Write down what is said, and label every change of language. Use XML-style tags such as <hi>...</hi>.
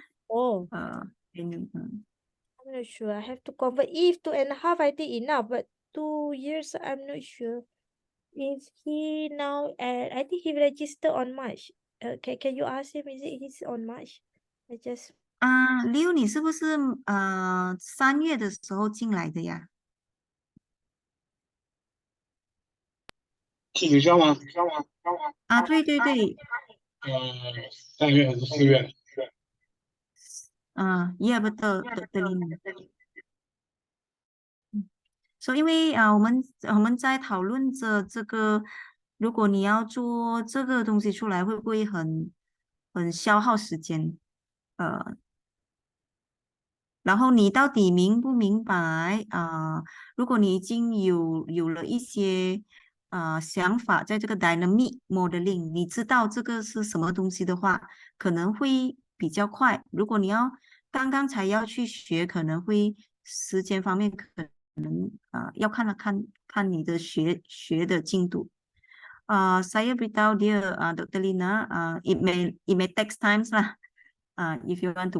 <en>Oh, uh any, I'm not sure. I have to convert. If 2.5, I think enough, but 2 years, I'm not sure. Is he now at, I think he registered on March. Can you ask him, is it he's on March? I just,</en> <zh>Liu，你是不是3月的时候进来的呀？是学校吗？啊，对对对， 3月还是4月？</zh> <ms>啊，ya betul, Dr. Lina。</ms> <zh>所以因为我们在讨论着这个，如果你要做这个东西出来，会不会很消耗时间？呃，然后你到底明不明白如果你已经有了一些想法，在这个 dynamic modeling，你知道这个是什么东西的话，可能会比较快。如果你刚刚才要去学，可能会时间方面可能要看你的学的进度。</zh> <ms>Saya beritahu dia, Dr.</ms> <en>Lina, it may take times lah, if you want to</en>